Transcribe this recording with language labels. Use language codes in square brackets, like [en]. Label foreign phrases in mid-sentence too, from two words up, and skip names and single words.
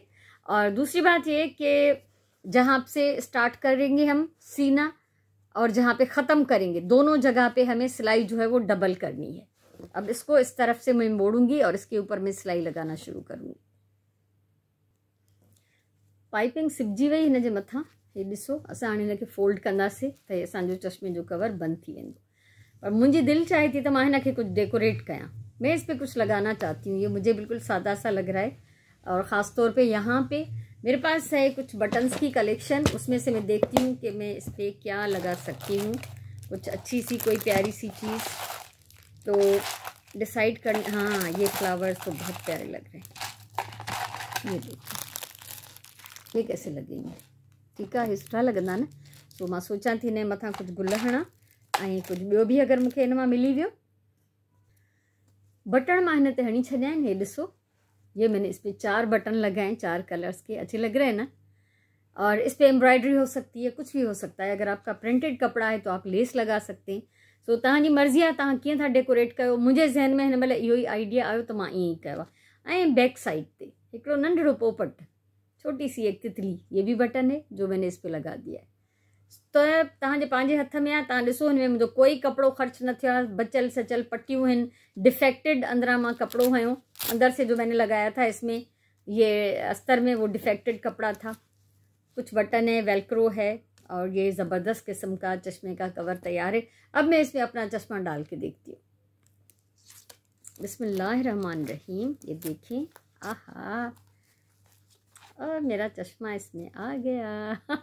[hi] और दूसरी बात ये कि जहाँ से स्टार्ट करेंगे हम सीना और जहाँ पे ख़त्म करेंगे, दोनों जगह पे हमें सिलाई जो है वो डबल करनी है। अब इसको इस तरफ से मैं मोड़ूंगी और इसके ऊपर मैं सिलाई लगाना शुरू करूँगी। [sd] पाइपिंग सिबजी वई हिन जे मथां। हे ॾिसो, असां हाणे हिनखे फोल्ड कंदासीं त हे असांजो चश्मे जो कवर बंद थी वेंदो। पर मुंहिंजी दिलि चाहे थी त मां हिनखे कुछ डेकोरेट कयां, [hi] मैं इस पे कुछ लगाना चाहती हूँ। ये मुझे बिल्कुल सादा सा लग रहा है। और ख़ास तौर पे यहाँ पे मेरे पास है कुछ बटन्स की कलेक्शन, उसमें से मैं देखती हूँ कि मैं इस पर क्या लगा सकती हूँ, कुछ अच्छी सी कोई प्यारी सी चीज़। तो डिसाइड कर, हाँ ये फ्लावर्स तो बहुत प्यारे लग रहे हैं। ये देखिए, ये कैसे लगेंगे, [sd] ठीकु आहे, सुठा लॻंदा न। सो मां सोचां थी हिन मथां कुझु गुल हणां ऐं कुझु ॿियो बि अगरि मूंखे हिन मां मिली वियो। बटन मां हिन ते हणी छॾिया आहिनि। हे ॾिसो, [hi] ये मैंने इस पर 4 बटन लगाए, 4 कलर्स के, अच्छे लग रहे हैं ना। और इस पर एम्ब्रॉयडरी हो सकती है, कुछ भी हो सकता है। अगर आपका प्रिंटेड कपड़ा है तो आप लेस लगा सकते हैं। [sd] सो तव्हांजी मर्ज़ी आहे, तव्हां कीअं था डेकोरेट कयो। मुंहिंजे ज़हन में हिन महिल इहो ई आइडिया आयो त मां ईअं ई कयो आहे। ऐं बैक साइड ते हिकिड़ो नंढड़ो पोपट, [hi] छोटी सी एक तितली, ये भी बटन है जो मैंने इस पे लगा दिया है। [sd] तो तव्हांजे पंहिंजे हथ में आहे। तव्हां ॾिसो, हिन में मुंहिंजो कोई कपिड़ो ख़र्च न थियो आहे, बचल सचल पट्टियूं आहिनि, डिफेक्टेड अंदरां मां कपिड़ो हयो [hi] अंदर से जो मैंने लगाया था इसमें, ये अस्तर में वो डिफेक्टेड कपड़ा था। कुछ बटन है, वेलक्रो है और ये ज़बरदस्त किस्म का चश्मे का कवर तैयार है। अब मैं इसमें अपना चश्मा डाल के देखती हूँ। बिस्मिल्लाहिर्रहमानिर्रहीम। ये देखें, आहा, और मेरा चश्मा इसमें आ गया।